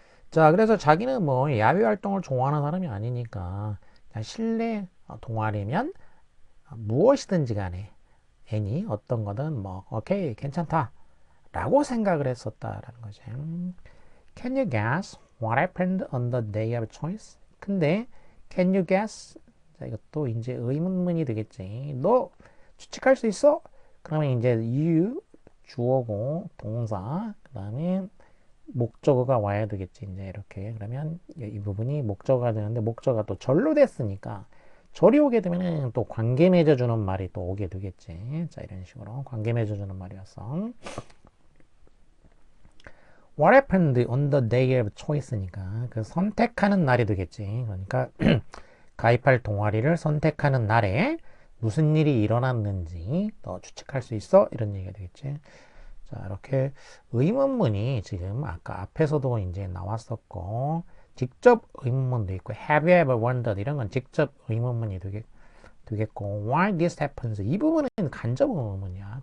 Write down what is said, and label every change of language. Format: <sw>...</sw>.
<ko>자 그래서 자기는 뭐 야외 활동을 좋아하는 사람이 아니니까 실내 동아리면 무엇이든지 간에 any 어떤 거든 뭐 오케이 괜찮다 라고 생각을 했었다라는 거지.</ko> <en>Can you guess What happened on the day of choice?</en> <ko>근데</ko> <en>can you guess?</en> <ko>자, 이것도 이제 의문문이 되겠지. 너 추측할 수 있어? 그러면 이제 you 주어고 동사 그 다음에 목적어가 와야 되겠지. 이제 이렇게 그러면 이 부분이 목적어가 되는데 목적어가 또 절로 됐으니까 절이 오게 되면은 또 관계 맺어주는 말이 또 오게 되겠지. 자, 이런 식으로 관계 맺어주는 말이었어.</ko> <en>What happened on the day of choice</en> <ko>니까 그 선택하는 날이 되겠지. 그러니까 가입할 동아리를 선택하는 날에 무슨 일이 일어났는지 너 추측할 수 있어? 이런 얘기가 되겠지. 자, 이렇게 의문문이 지금 아까 앞에서도 이제 나왔었고 직접 의문문도 있고</ko> <en>have you ever wondered</en> <ko>이런 건 직접 의문문이 되겠고</ko> <en>why this happens</en> <ko>이 부분은 간접 의문문이야.</ko>